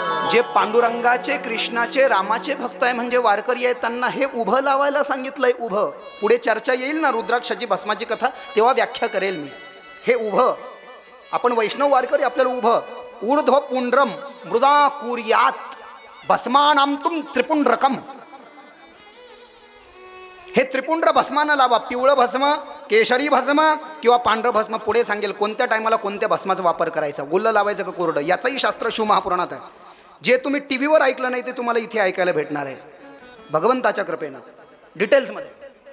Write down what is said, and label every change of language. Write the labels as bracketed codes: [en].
[mr] जे पांडुरंगाचे, कृष्णाचे, रामाचे भक्त आहे म्हणजे वारकरी आहे, त्यांना हे उभं लावायला सांगितलंय. उभं, पुढे चर्चा येईल ना रुद्राक्षाची भस्माची कथा, तेव्हा व्याख्या करेल मी. हे उभं, आपण वैष्णव वारकरी आपल्याला उभं. [sa] ऊर्ध्व पुंड्रम मृदा कुर्यात भस्मानाम तुम त्रिपुंड्रकम. [mr] हे त्रिपुंड्र भस्मानं लावा. पिवळं भस्म, केशरी भस्म किंवा पांढरं भस्म. पुढे सांगेल कोणत्या टायमाला कोणत्या भस्माचा वापर करायचा, गुल्ल लावायचं का कोरडं, याचंही शास्त्र शिवमहापुराणात आहे. जे तुम्ही टी व्हीवर ऐकलं नाही ते तुम्हाला इथे ऐकायला भेटणार आहे भगवंताच्या कृपेनं डिटेल्समध्ये.